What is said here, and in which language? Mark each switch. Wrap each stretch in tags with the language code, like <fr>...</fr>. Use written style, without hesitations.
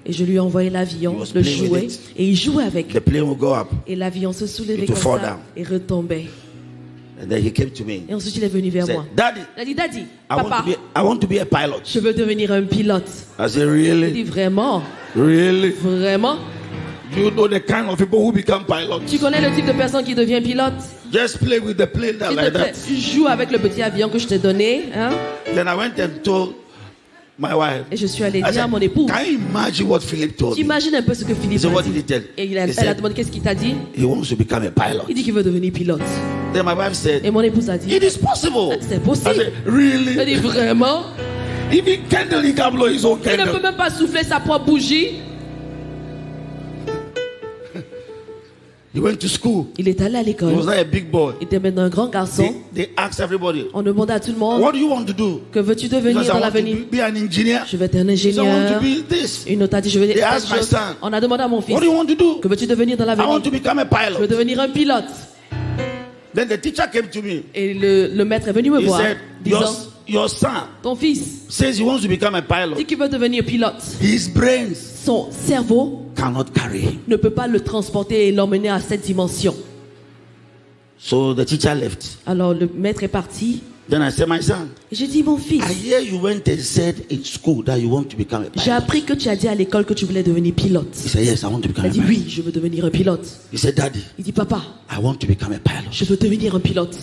<fr>Et je lui ai envoyé l'avion,</fr> <en>He was</en> <fr>le</fr> <en>playing with</en> <fr>jouet.</fr> <en>it.</en> <fr>Et il jouait avec.</fr> <en>The plane will go up</en> <fr>Et l'avion se soulevait</fr> <en>It will</en> <fr>comme</fr> <en>fall</en> <fr>ça</fr> <en>down.</en> <fr>et retombait.</fr> <en>and then he came to me.</en> <fr>Et ensuite il est venu vers</fr> <en>He</en> <fr>moi.</fr> <en>said, Daddy,</en> <fr>Il a dit, Daddy,</fr> <en>I</en> <fr>papa,</fr> <en>want to be a pilot.</en> <fr>je veux devenir un pilote.</fr> <en>I said,</en> <fr>Il</fr> <en>really?</en> <fr>dit, vraiment?</fr> <en>Really?</en> <fr>Vraiment?</fr> <en>You know the kind of people who become pilots.</en> <fr>Tu connais le type de personne qui devient pilote?</fr> <en>Just play with the plane</en> <fr>S'il te</fr> <en>like</en> <fr>plaît,</fr> <en>that.</en> <fr>tu joues avec le petit avion que je t'ai donné. Hein?</fr> <en>Then I went and told my wife.</en> <fr>Et je suis allée</fr> <en>I</en> <fr>dire à</fr> <en>said,</en> <fr>mon époux.</fr> <en>can you imagine what Philip told</en> <fr>Tu</fr> <en>me?</en> <fr>imagines un peu ce que Philippe</fr> <en>So</en> <fr>a</fr> <en>what did he</en> <fr>dit.</fr> <en>tell?</en> <fr>Et</fr> <en>He</en> <fr>elle a</fr> <en>said-</en> <fr>demandé qu'est-ce qu'il t'a dit.</fr> <en>He wants to become a pilot.</en> <fr>Il dit qu'il veut devenir pilote.</fr> <en>Then my wife said,</en> <fr>Et mon épouse a dit,</fr> <en>it is possible.</en> <fr>c'est</fr> <en>I</en> <fr>possible.</fr> <en>said,</en> <fr>Elle</fr> <en>really?</en> <fr>dit, vraiment?</fr> <en>Even candle, he can blow his own</en> <fr>Il ne peut</fr> <en>candle.</en> <fr>même pas souffler sa propre bougie.</fr> <en>He went to school.</en> <fr>Il est allé à</fr> <en>He was</en> <fr>l'école.</fr> <en>not a big boy.</en> <fr>Il était maintenant un grand garçon.</fr> <en>They asked everybody,</en> <fr>On demandait à tout le monde,</fr> <en>what do you want to do?</en> <fr>que veux-tu devenir</fr> <en>Because I</en> <fr>dans</fr> <en>want to</en> <fr>l'avenir?</fr> <en>be an engineer.</en> <fr>Je vais être un</fr> <en>Because I want to</en> <fr>ingénieur.</fr> <en>be this.</en> <fr>Une autre a dit, je veux</fr> <en>They</en> <fr>être</fr> <en>asked</en> <fr>telle</fr> <en>my</en> <fr>chose.</fr> <en>son,</en> <fr>On a demandé à mon fils,</fr> <en>what do you want to do?</en> <fr>que veux-tu devenir dans</fr> <en>I want</en> <fr>l'avenir?</fr> <en>to become a</en> <fr>Je veux</fr> <en>pilot.</en> <fr>devenir un pilote.</fr> <en>Then the teacher came to me.</en> <fr>Et le maître est venu me</fr> <en>He</en> <fr>voir,</fr> <en>said,</en> <fr>disant,</fr> <en>your son</en> <fr>ton fils</fr> <en>says he wants to become a</en> <fr>dit</fr> <en>pilot.</en> <fr>qu'il veut devenir pilote.</fr> <en>His brains</en> <fr>Son cerveau</fr> <en>cannot carry him.</en> <fr>ne peut pas le transporter et l'emmener à cette dimension.</fr> <en>So the teacher left.</en> <fr>Alors le maître est parti.</fr> <en>Then I said, my son,</en> <fr>Et j'ai dit, mon fils,</fr> <en>I hear you went and said in school that you want to become a</en> <fr>j'ai</fr> <en>pilot.</en> <fr>appris que tu as dit à l'école que tu voulais devenir pilote.</fr> <en>He said, yes, I want to</en> <fr>Il</fr> <en>become a a</en> <fr>dit,</fr> <en>pilot.</en> <fr>oui, je veux devenir un pilote.</fr> <en>He said, Daddy,</en> <fr>Il dit, papa,</fr> <en>I want to become a pilot.</en> <fr>je veux devenir un pilote.</fr>